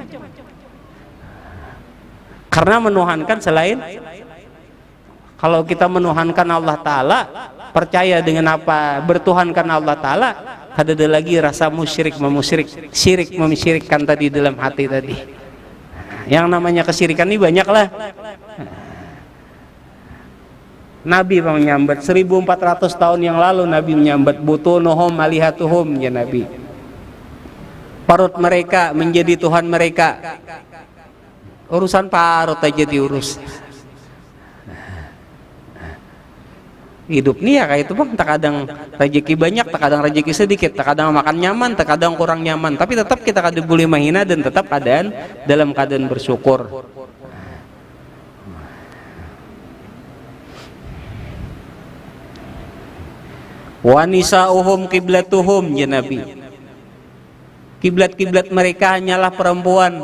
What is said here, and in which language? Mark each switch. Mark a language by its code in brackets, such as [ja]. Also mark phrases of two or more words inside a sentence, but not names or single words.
[id] Karena menuhankan selain, kalau kita menuhankan Allah Ta'ala, percaya dengan apa bertuhankan Allah Ta'ala, ada lagi rasa musyrik, syirik memusyrikkan tadi dalam hati tadi. Yang namanya kesyirikan ini banyaklah. Nabi menyambat 1400 tahun yang lalu, Nabi menyambat [ar] butunuhum alihatuhum, [id] ya Nabi, parut mereka menjadi Tuhan mereka. Urusan parut aja diurus. Hidup nih ya kayak itu bang, terkadang rezeki banyak, terkadang rezeki sedikit, terkadang makan nyaman, terkadang kurang nyaman, tapi tetap kita kada boleh menghina dan tetap dalam keadaan bersyukur. [ar] Wa nisa'uhum qiblatuhum, [id] ya Nabi, kiblat mereka hanyalah perempuan.